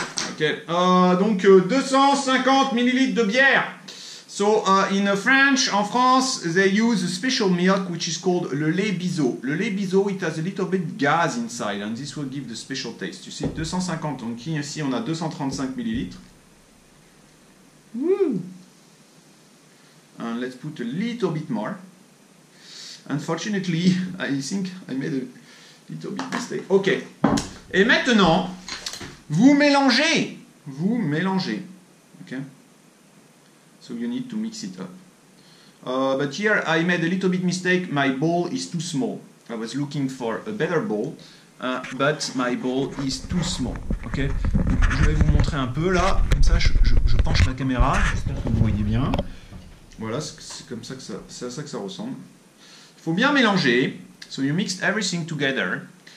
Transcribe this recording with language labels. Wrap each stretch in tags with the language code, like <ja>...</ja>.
<fr>Ok, donc 250 millilitres de bière.</fr> <en>So, in French,</en> <fr>en France,</fr> <en>they use a special milk which is called le lait Bizot. Le lait Bizot, it has a little bit gas inside and this will give the special taste. You see, 250,</en> <fr>donc ici on a 235 millilitres.</fr> <en>Woo! And let's put a little bit more. Unfortunately, I think I made a little bit mistake. Ok.</en> <fr>Et maintenant, vous mélangez. Vous mélangez.</fr> <en>Ok. So you need to mix it up. But here I made a little bit mistake. My bowl is too small. I was looking for a better bowl, but my bowl is too small. Ok.</en> <fr>Je vais vous montrer un peu là. Comme ça, je penche la caméra. J'espère que vous voyez bien. Voilà, c'est comme ça que c'est à ça que ça ressemble. Il faut bien mélanger.</fr> <en>So you mix everything together.</en>